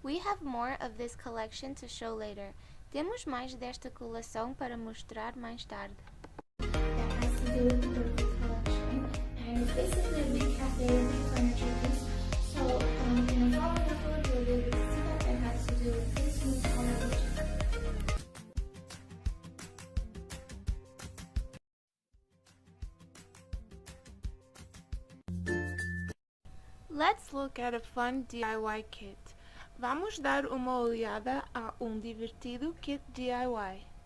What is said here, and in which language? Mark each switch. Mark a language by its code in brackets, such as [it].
[en] have more of this collection to show later. [pt] Temos mais desta coleção para mostrar mais tarde. [en] That has to do with the collection, and it's basically a big cafe, a big furniture piece. So in the following episode, you'll be able to see that it has to do with this new collection. Let's look at a fun DIY kit. [pt] Vamos dar uma olhada a divertido kit DIY.